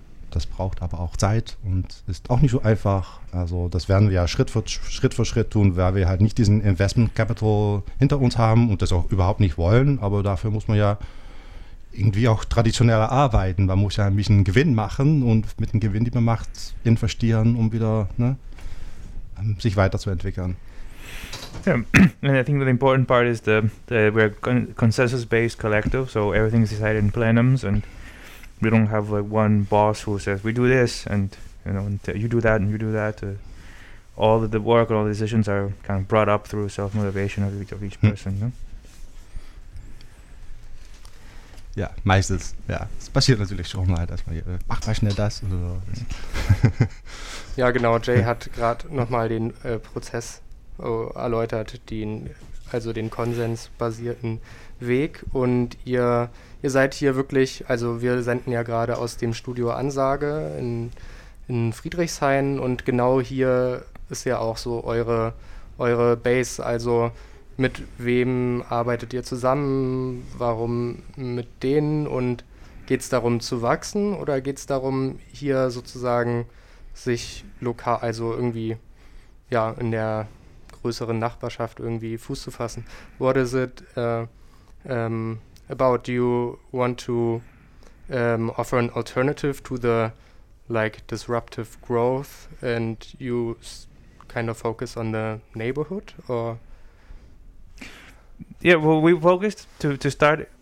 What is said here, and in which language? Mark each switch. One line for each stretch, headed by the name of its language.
German: Das braucht aber auch Zeit und ist auch nicht so einfach. Also das werden wir ja Schritt für Schritt tun, weil wir halt nicht diesen Investment Capital hinter uns haben und das auch überhaupt nicht wollen. Aber dafür muss man ja irgendwie auch traditioneller arbeiten. Man muss ja ein bisschen Gewinn machen und mit dem Gewinn, den man macht, investieren, um wieder sich weiterzuentwickeln.
English: Yeah. And I think the important part is that we're consensus-based collective, so everything is decided in plenums and we don't have like one boss who says we do this and you do that and you do that. All the work and all the decisions are kind of brought up through self-motivation of each person. Mm.
German: Ja, meistens. Ja, es passiert natürlich schon mal, dass man hier, macht mal schnell das oder so. Ja, genau. Jay hat gerade nochmal den Prozess erläutert, den konsensbasierten Weg und ihr seid hier wirklich, also wir senden ja gerade aus dem Studio Ansage in Friedrichshain und genau hier ist ja auch so eure Base, also mit wem arbeitet ihr zusammen, warum mit denen und geht es darum zu wachsen oder geht es darum hier sozusagen sich lokal, also irgendwie ja in der größeren Nachbarschaft irgendwie Fuß zu fassen?
English: What is it about? Do you want to offer an alternative to the like disruptive growth and you kind of focus on the neighborhood or? Yeah, well, we focused to start.